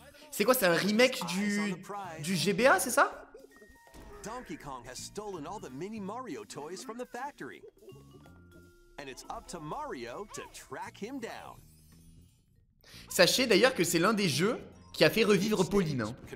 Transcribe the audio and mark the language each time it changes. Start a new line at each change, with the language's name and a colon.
French: C'est quoi, c'est un remake du GBA, c'est ça?
English: Donkey Kong has stolen all the mini Mario toys from the factory. And it's up to Mario to track him down.
French: Sachez d'ailleurs que c'est l'un des jeux qui a fait revivre Pauline. Hein.